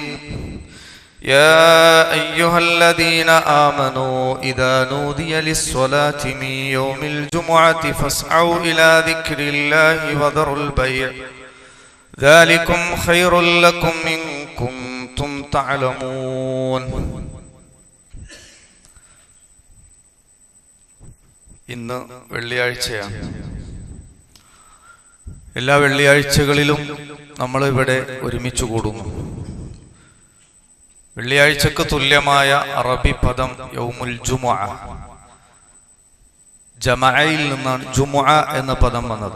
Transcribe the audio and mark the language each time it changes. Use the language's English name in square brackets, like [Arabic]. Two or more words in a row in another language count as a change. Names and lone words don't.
[Arabic] يا أيها الذين آمنوا إذا نودي للصلاة من يوم الجمعة فاسعوا إلى ذكر الله وذروا البيع ذلكم خير لكم إن كنتم تعلمون. [Malayalam] ഇന്ന് വെള്ളിയാഴ്ചയാണ്. എല്ലാ വെള്ളിയാഴ്ചകളിലും നമ്മൾ ഇവിടെ ഒരുമിച്ച് കൂടുന്നു. വെള്ളിയാഴ്ചക്ക് തുല്യമായ അറബി പദം [Arabic] يوم الجمعة, [Malayalam] ജമഅയിൽ നിന്നാണ് ജുമുഅ എന്ന പദം വന്നത്.